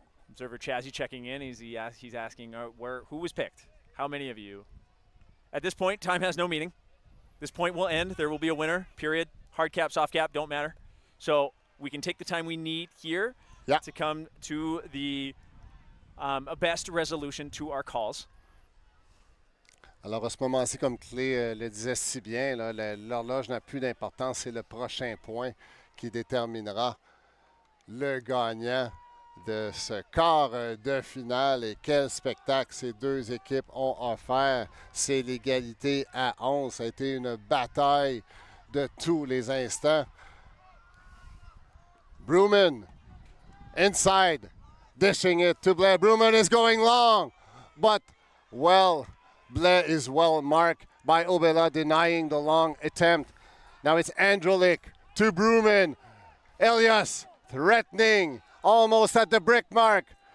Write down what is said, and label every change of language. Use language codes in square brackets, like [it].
[en] Observer Chazzy checking in. He's asking who was picked? How many of you? At this point, time has no meaning. This point will end. There will be a winner, period. Hard cap, soft cap, don't matter. So we can take the time we need here to come to the best resolution to our calls. [fr] Alors, à ce moment-ci, comme Clé le disait si bien, l'horloge n'a plus d'importance. C'est le prochain point qui déterminera le gagnant de ce quart de finale. Et quel spectacle ces deux équipes ont offert. C'est l'égalité à 11. Ça a été une bataille de tous les instants. [en] Bruman, inside, dishing it to Blair. Bruman is going long, but Blair is well marked by Obela, denying the long attempt. Now it's Androlik to Bruman. Helios threatening, almost at the brick mark.